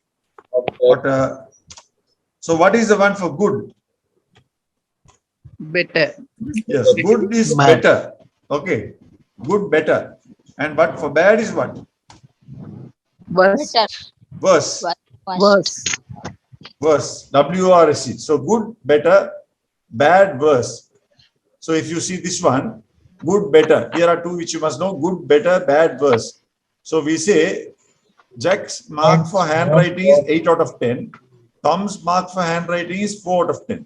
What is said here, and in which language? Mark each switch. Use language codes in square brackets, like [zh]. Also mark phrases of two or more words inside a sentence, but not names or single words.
[en] So what is the one for good? Better. Yes, good is Bad. better. Okay, good, better. And but for bad is what? Worse. Better. Worse. Worse. Worse. W-O-R-S-E. So good, better, bad, worse. So if you see this one, good, better. Here are two which you must know: good, better, bad, worse. So we say Jack's mark for handwriting is 8 out of 10. Tom's mark for handwriting is 4 out of 10.